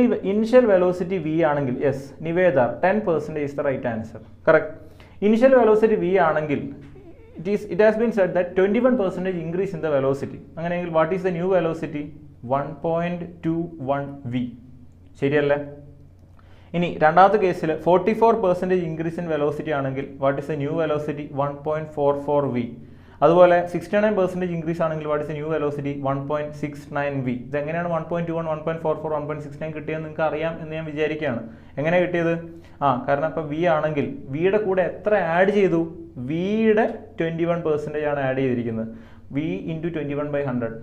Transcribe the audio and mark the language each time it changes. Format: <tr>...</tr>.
<en>initial velocity v</en> <ml>ആണെങ്കിൽ,</ml> <en>Yes Niveda, 10% is the right answer. Correct. Initial velocity v</en> <ml>ആണെങ്കിൽ</ml> <en>it has been said that 21% increase in the velocity.</en> <ml>അങ്ങനെയെങ്കിൽ</ml> <en>what is the new velocity? 1.21 v.</en> <ml>ശരിയല്ലേ? ഇനി രണ്ടാമത്തെ കേസിൽ</ml> <en>44% increase in velocity</en> <ml>ആണെങ്കിൽ</ml> <en>what is the new velocity? 1.44 v.</en> <ml>അതുപോലെ</ml> <en>69% increase</en> <ml>ആണെങ്കിൽ</ml> <en>What is the new velocity? 1.69 v.</en> <ml>ഇതെങ്ങനെയാണ് 1.21, 1.44, 1.69 കിട്ടിയെന്ന് നിങ്ങൾക്ക് അറിയാം എന്ന് ഞാൻ വിചാരിക്കുകയാണ്. എങ്ങനെ കിട്ടിയത്? കാരണം ഇപ്പോൾ v ആണെങ്കിൽ വിയുടെ കൂടെ എത്ര ആഡ് ചെയ്തു? വിയുടെ 21% ആണ് ആഡ് ചെയ്തിരിക്കുന്നത്. v into 21/100.</ml>